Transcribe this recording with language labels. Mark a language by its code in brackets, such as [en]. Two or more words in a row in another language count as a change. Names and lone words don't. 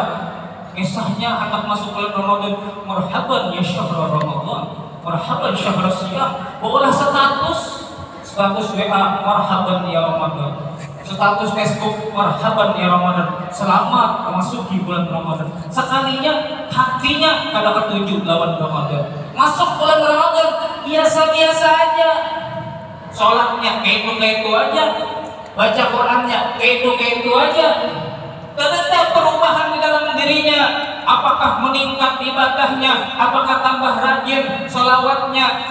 [id] Kisahnya anak masuk bulan Ramadan, [ar] مرحبا يا شهر رمضان, مرحبا شهر الصيام. [id] Boleh status WA, [ar] مرحبا يا رمضان. [id] Status Facebook, [ar] مرحبا يا رمضان. [id] Selamat memasuki bulan Ramadan. Sekalinya hatinya kada ketujuh lawan Ramadan. Masuk bulan Ramadan biasa-biasa aja. Sholatnya kayak itu aja, baca Qurannya kayak itu aja. Tidak perubahan di dalam dirinya. Apakah meningkat ibadahnya? Apakah tambah rajin sholawatnya?